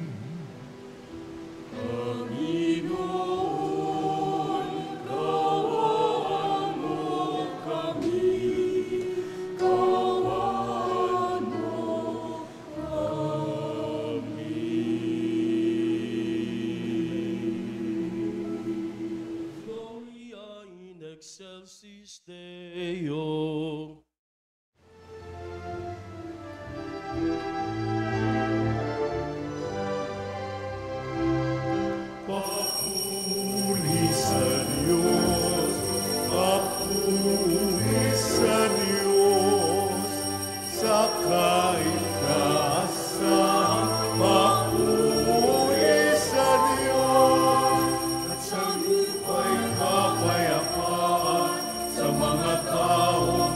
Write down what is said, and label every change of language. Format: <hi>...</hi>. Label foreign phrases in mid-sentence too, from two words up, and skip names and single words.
<tl>Panginoon, kawan mo kami, kawan mo kami.</tl> <la>Gloria in excelsis Deo.</la> <tl>Papuri sa Diyos, papuri sa Diyos, sa kaitaasan, papuri sa Diyos, at sa lupa'y kapayapaan sa mga tao</tl>